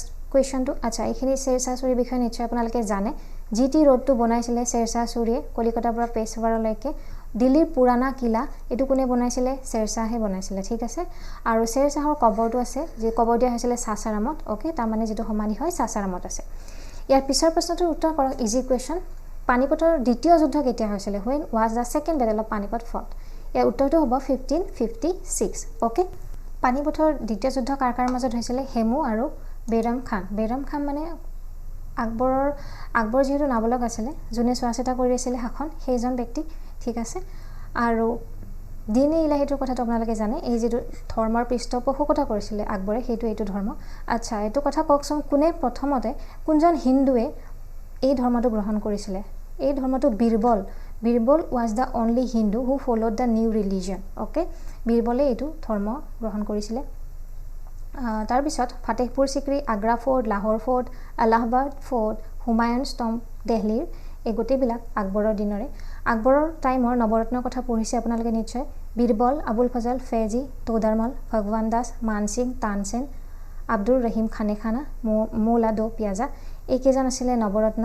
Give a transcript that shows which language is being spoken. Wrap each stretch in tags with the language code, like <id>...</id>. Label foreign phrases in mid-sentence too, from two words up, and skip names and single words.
<as>কোৱেশ্চনটো আচ্ছা এইখিনি শেৰশাহ সূৰীৰ বিষয়ে নিশ্চয় আপোনালোকে জানে জিটি ৰোডটো বনাইছিলে শেৰশাহ সূৰীয়ে কলিকতাৰ পৰা পেশৱাৰলৈকে দিল্লীৰ পুৰাণা কিলা এটো কোনে বনাইছিলে শেৰশাহে বনাইছিলে ঠিক আছে আৰু শেৰশাহৰ কবৰটো আছে যে কবৰ দিয়া হৈছিলে সাসাৰামত ওকে তাৰ মানে যেটো সমাধি হয় সাসাৰামত আছে ইয়াৰ পিছৰ প্ৰশ্নটোৰ উত্তৰ কৰক</as> <en>easy question</en> <as>পানিপতৰ দ্বিতীয় যুদ্ধ কেতিয়া হৈছিল</as> <en>when was the second battle of Panipat fought</en> <as>ইয়াৰ উত্তৰটো হ'ব 1556 ওকে পানিপতৰ দ্বিতীয় যুদ্ধ কাৰ মাজত হৈছিল হেমু আৰু বেৰাম খান মানে আকবৰ যেহেতু নাবলক আছিল জুনে চোৱাচিতা কৰি আছিল শাসন সেইজন ব্যক্তি ঠিক আছে আৰু দিনে ইলাহিটোৰ কথাটো আপোনালোকে জানে এই যেটো ধৰ্মৰ পৃষ্ঠপোষকতা কৰিছিল আকবৰে হেতু এইটো ধৰ্ম আচ্ছা এইটো কথা কওকচোন কোনে প্ৰথমতে কোনজন হিন্দুৱে এই ধৰ্মটো গ্ৰহণ কৰিছিল এই ধৰ্মটো বীৰবল</as> <en>was the only Hindu who followed the new religion okay</en> <as>বীৰবলে এইটো ধৰ্ম গ্ৰহণ কৰিছিল তাৰ পিছত ফাতেহপুৰ সিক্ৰী আগ্ৰা ফোৰ্ট লাহোৰ ফোৰ্ট আলাহাবাদ ফোৰ্ট হুমায়ুনছ টম্ব দিল্লীৰ এই গোটেইবিলাক আকবৰৰ দিনৰে আকবৰৰ টাইমৰ নৱৰত্নৰ কথা পঢ়িছে আপোনালোকে নিশ্চয় বীৰবল আবুল ফজল ফেজি তোদাৰমল ভগৱান দাস মানসিং তানসেন আব্দুল ৰহিম খানে খানা মৌলা দো পিয়াজা এই কেজন আছিল নৱৰত্ন</as>